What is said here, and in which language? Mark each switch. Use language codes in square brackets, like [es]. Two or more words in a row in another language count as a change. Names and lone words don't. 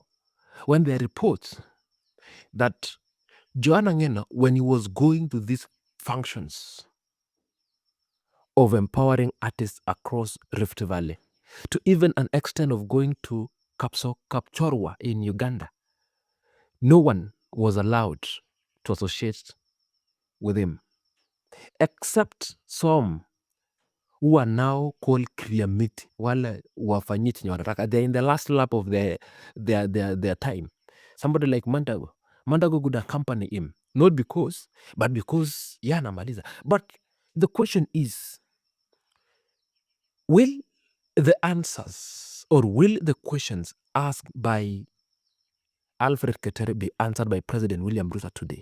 [en] When there are reports that Johana Ngeno, when he was going to these functions of empowering artists across Rift Valley, to even an extent of going to Kapchorwa in Uganda, no one was allowed to associate with him, except some who are now called Kriamiti, [sw] wale wafanyiti nye wanataka. [en] They're in the last lap of their time. Somebody like Mandago. Mandago could accompany him, not because, but because [sw] yana maliza. [en] But the question is, will the answers or will the questions asked by Alfred Ketere be answered by President William Ruto today?